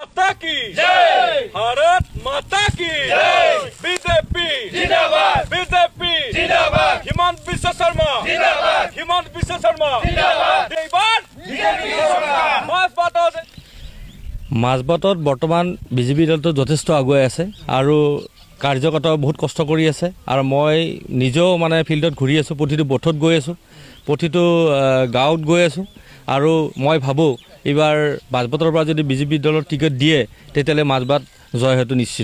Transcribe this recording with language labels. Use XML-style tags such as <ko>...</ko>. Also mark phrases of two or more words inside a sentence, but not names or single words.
<hi>माता की जय, भारत माता की जय, बीजेपी जिंदाबाद, बीजेपी जिंदाबाद, हिमंत बिश्व शर्मा जिंदाबाद, हिमंत बिश्व शर्मा जिंदाबाद,</hi> <as>মাজবাটত বৰ্তমান বিজেপি দলটো যথেষ্ট আগুৱাই আছে আৰু কাৰ্যকৰ্তা বহুত কষ্ট কৰি আছে আৰু মই নিজেও মানে ফিল্ডত ঘূৰি আছোঁ, প্ৰতিটো বথত গৈ আছোঁ, প্ৰতিটো গাঁৱত গৈ আছোঁ আৰু মই ভাবোঁ এইবাৰ মাজবাটৰ পৰা যদি বিজেপি দলৰ টিকেট দিয়ে তেতিয়াহ'লে মাজবাট জয় হয়তো নিশ্চিত।</as>